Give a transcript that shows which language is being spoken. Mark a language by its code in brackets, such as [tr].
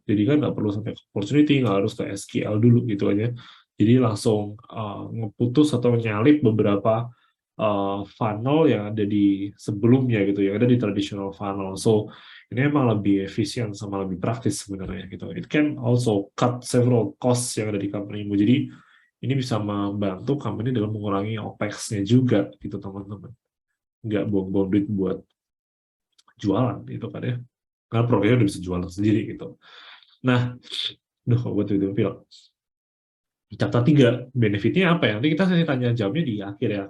[id] Jadi kan nggak perlu sampai ke opportunity, nggak harus ke SQL dulu gitu aja. Jadi langsung ngeputus atau nyalip beberapa funnel yang ada di sebelumnya gitu, yang ada di traditional funnel. So ini emang lebih efisien sama lebih praktis sebenarnya gitu. [en] It can also cut several costs [id] yang ada di company-mu. Jadi ini bisa membantu company dalam mengurangi OPEX-nya juga gitu teman-teman. Nggak buang-buang duit buat jualan gitu kan ya. Karena produknya udah bisa jualan sendiri gitu. Nah, buat itu film. Chapter 3, benefitnya apa ya? Nanti kita tanya jawabnya di akhir ya.